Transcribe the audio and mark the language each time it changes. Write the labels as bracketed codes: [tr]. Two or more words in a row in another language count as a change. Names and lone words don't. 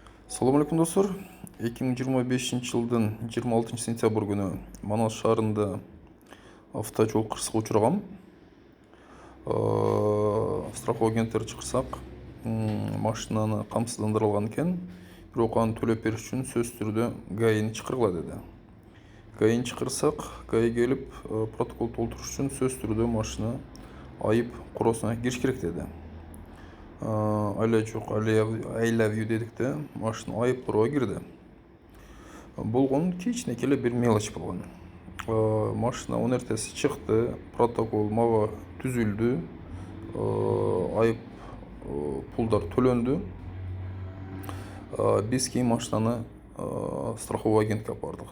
[ky] Салам алейкум достар. 2025 жылдың 26 сентябрь күні Манас шаарында автожол кырсыгы учурагам. Страховой агенттер чакырсак, машинаны камсыздандырылган экен. Бирок аны төлөп бериш үчүн сөзсүз түрдө ГАИни чакыргыла деди. ГАИни чакырсак, ГАИ келип протокол толтуруш үчүн сөзсүз түрдө машина айып короосуна кириш керек деди. Айла жок, [en] I love you [ky] дедик да, машина айып куроо кирди. Болгон кичинекей эле бир мелочь болгон. Машина он эртеси чыкты, протокол мага түзүлдү, айып пулдар төлөндү. Биз кийин машинаны страховой агентке алып бардык.